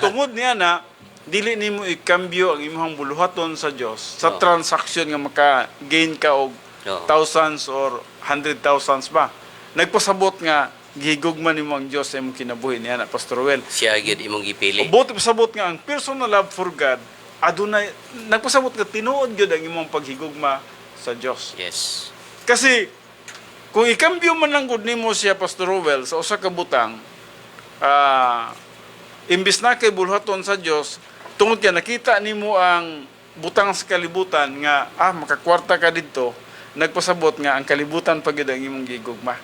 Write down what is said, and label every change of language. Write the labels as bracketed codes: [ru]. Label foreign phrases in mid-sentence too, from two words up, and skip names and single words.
[ceb] tungod niya na dili nimo ikambyo ang imong buluhaton sa Dios sa Oo. transaction nga maka-gain ka og Oo. [en] thousands or 100,000 ba. [ceb] Nagpasabot nga gihigugman nimo ang Dios sa imong kinabuhi niya na Pastor Rowell. Siya gyud imong gipili. Buti pasabot nga ang [en] personal love for God [ceb] adunay nagpasabot nga tinuod gyud ang imong paghigugma sa Dios. Yes. Kasi kung ikambyo man lang gud nimo siya Pastor Rowell sa usa ka butang, imbis na kay bulhaton sa Dios, tungod kay nakita nimo ang butang sa kalibutan nga makakwarta ka didto, nagpasabot nga ang kalibutan pa gyud ang imong gihigugma.